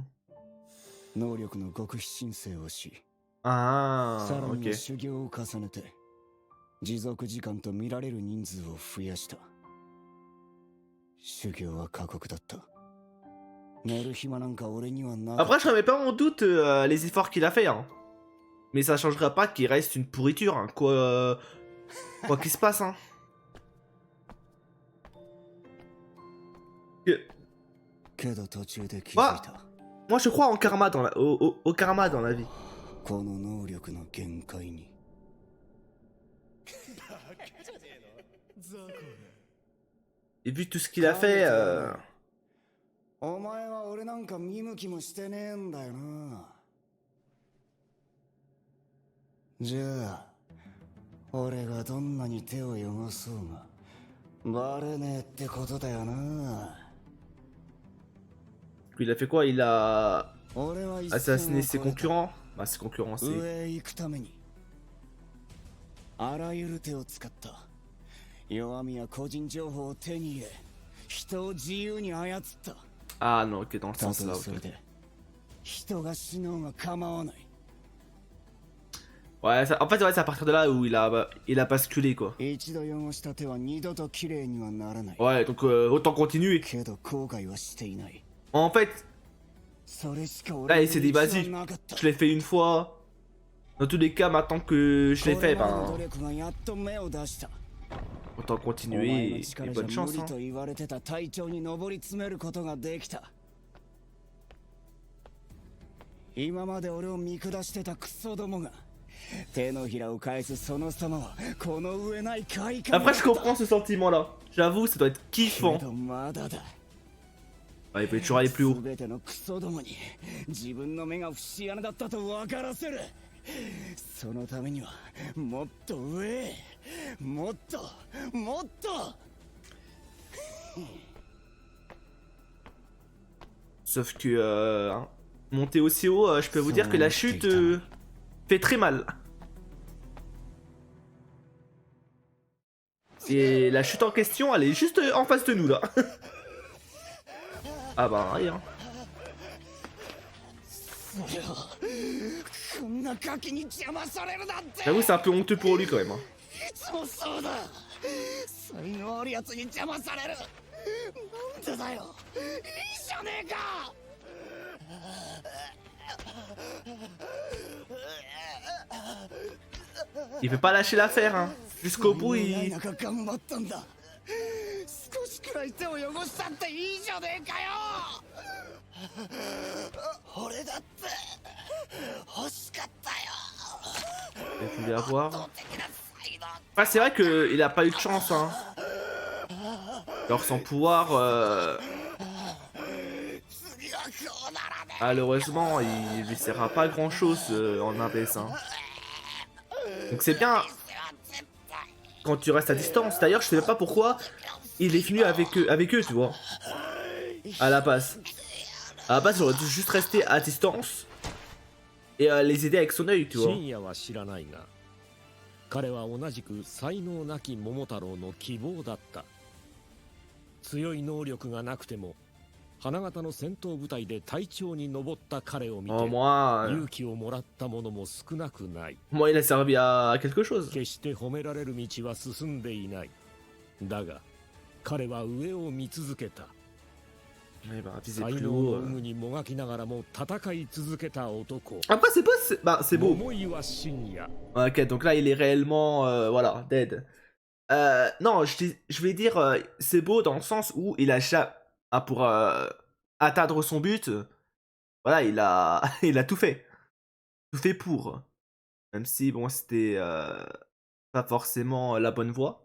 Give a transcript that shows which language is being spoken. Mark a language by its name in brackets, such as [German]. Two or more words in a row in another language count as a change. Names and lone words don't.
[Japanese] 能力の極秘申請をし、 Ah, さらには [French] ok. [Japanese] 修行を重ねて持続時間と見られる人数を増やした。修行は過酷だった。寝る暇なんか俺にはなかった。 [French] Après, je remets pas en doute les efforts qu'il a fait, hein. Mais ça changera pas qu'il reste une pourriture, hein. Quoi qu'il se passe, hein. Que- [Japanese] けど途中で気づいた。 [French] Moi, je crois en karma au karma dans la vie. [Japanese] この能力の限界に。 [French] Et vu tout ce qu'il a fait, [Japanese] お前は俺なんか見向きもしてねえんだよな。じゃあ俺がどんなに手を汚そうがバレねえってことだよな。 [French] il a fait quoi? Il a [Japanese] 俺は一 [French] assassiné ses [Japanese] 線を越えた。 [French] concurrents? Bah, ses concurrents, c'est... [Japanese] 上へ行くためにあらゆる手を使った。弱みや個人情報を手に入れ人を自由に操った。 [French] Ah non, ok, dans le [Japanese] た [French] sens [Japanese] と [French] là, [Japanese] えそれ [French] ok. [Japanese] で人が死のうが構わない。 [French] Ouais, en fait, ouais, c'est à partir de là où il a basculé, quoi. [Japanese] 一度汚した手は二度と綺麗にはならない。 [French] Ouais, donc autant continuer. [Japanese] けど後悔はしていない。 [French] En fait, [Japanese] それしか [French] là, [Japanese] 俺 [French] il s'est dit, [Japanese] に道は [French] vas-y, [Japanese] なかった。 [French] je l'ai fait une fois. Dans tous les cas, maintenant que je l'ai [Japanese] こ [French] fait, [Japanese] れまでの [French] ben, [Japanese] 努力がやっと芽を出した。 [French] autant [Japanese] お前 [French] continuer [Japanese] の [French] et [Japanese] 力 [French] bonne [Japanese] じゃ無 [French] chance, [Japanese] 理 [French] hein. [Japanese] と言われてた隊長に上り詰めることができた。今まで俺を見下してたクソどもが手のひらを返すその様はこの上ない快感。 [French] Après, je comprends ce sentiment-là. J'avoue, ça doit être [Japanese] け [French] kiffant. [Japanese] どまだだ。 [French] Ah, il peut toujours aller plus haut. [Japanese] 全てのクソどもに自分の目が節穴だったと分からせる。そのためにはもっと上へ、もっともっと。 [French] Sauf que hein, monter aussi haut, je peux vous dire que la chute fait très mal. Et la chute en question, elle est juste en face de nous là. Ah bah rien. [Japanese] それをこんなガキに邪魔されるなんて。 [French] J'avoue, c'est un peu honteux pour lui quand même. Hein. [Japanese] いつもそうだ。才能あるやつに邪魔される。なんでだよ。いいじゃねえか。 [French] Il veut pas lâcher l'affaire, hein. Jusqu'au bout, [Japanese] 才能ない [French] il... [Japanese] 中頑張ったんだ。少しくらい手を汚したっていいじゃねえかよ。俺だって欲しかったよ。 [French] Il voulait avoir... [Japanese] 圧倒的な才能。 [French] Enfin, c'est vrai qu'il a pas eu de chance, hein. Alors son pouvoir, [Japanese] 次はこうならねえ。 [French] malheureusement, il lui sert à pas grand chose en abaisse. Hein. Donc c'est bien quand tu restes à distance. D'ailleurs, je sais même pas pourquoi il est venu avec eux, tu vois. À la base. À la base, j'aurais dû juste rester à distance et les aider avec son œil, tu vois. [Japanese] 深夜は知らないが彼は同じく才能なき桃太郎の希望だった。強い能力がなくても花形の戦闘部隊で隊長に上った彼を見て [French] Oh, moi, [Japanese] 勇気をもらった者も少なくない。 [French] moi, il a servi à quelque chose. [Japanese] 決して褒められる道は進んでいない。だが彼は上を見続けた。 [French] Il va viser [Japanese] 才 [French] plus [Japanese] 能 [French] haut. [Japanese] の有無にもがきながらも戦い続けた男。 [French] Après, c'est beau, bah, c'est beau. [Japanese] 桃岩深夜。 [French] Ok, donc là, il est réellement, voilà, dead. Non, je vais dire, c'est beau dans le sens où il a pour atteindre son but, voilà, il a tout fait. Tout fait pour. Même si, bon, c'était pas forcément la bonne voie.